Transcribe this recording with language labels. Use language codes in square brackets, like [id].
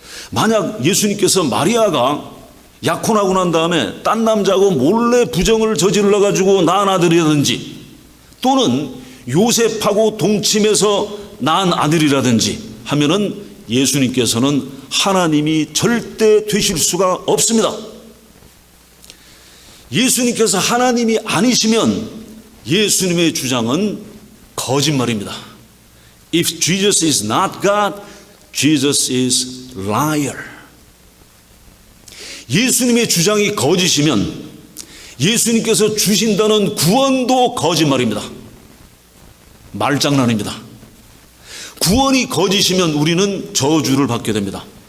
[ko] 만약 예수님께서 마리아가 약혼하고 난 다음에 딴 남자하고 몰래 부정을 저질러 가지고 낳은 아들이라든지, 또는 요셉하고 동침해서 낳은 아들이라든지 하면은 예수님께서는 하나님이 절대 되실 수가 없습니다. 예수님께서 하나님이 아니시면 예수님의 주장은 거짓말입니다. [en] If Jesus is not God, Jesus is liar. [ko] 예수님의 주장이 거짓이면 예수님께서 주신다는 구원도 거짓말입니다. 말장난입니다. 구원이 거짓이면 우리는 저주를 받게 됩니다.